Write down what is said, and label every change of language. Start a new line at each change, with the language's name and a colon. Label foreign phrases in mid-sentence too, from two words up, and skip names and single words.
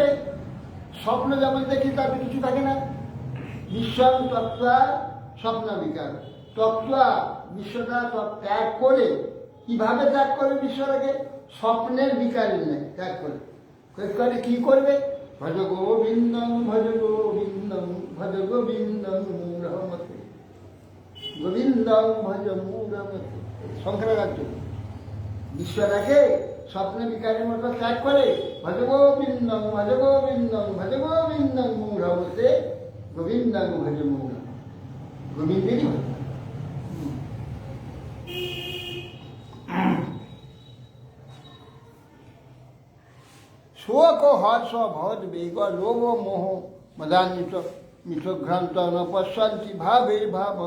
Bangla: স্বপ্ন যেমন দেখি তাতে কিছু থাকে না।
Sanskrit: বিশ্বম তত্ত্ব স্বপ্ন বিকার,
Bangla: তত্ত্ব বিশ্বটা ত্যাগ করে কিভাবে ত্যাগ করবে বিশ্বটাকে? স্বপ্নের বিকারের নেই, ত্যাগ করে কি করবে?
Sanskrit: ভজ গোবিন্দম ভজ গোবিন্দম ভজ গোবিন্দম মূঢ়মতে, গোবিন্দম ভজ মূঢ়মতে।
Bangla: শঙ্করাচার্য বিশ্বটাকে স্বপ্ন বিকারের মতো ত্যাগ করে
Sanskrit: ভজ গোবিন্দম ভজ গোবিন্দম ভজ গোবিন্দম মূঢ়মতে, গোবিন্দম ভজ মূঢ়,
Bangla: গোবিন্দেরই ভজ।
Sanskrit: শোক হর্ষ ভদ বেগ লোভ মোহ মদান্বিত মিথভ্রান্ত ন পশ্যন্তি ভাবের ভাবং।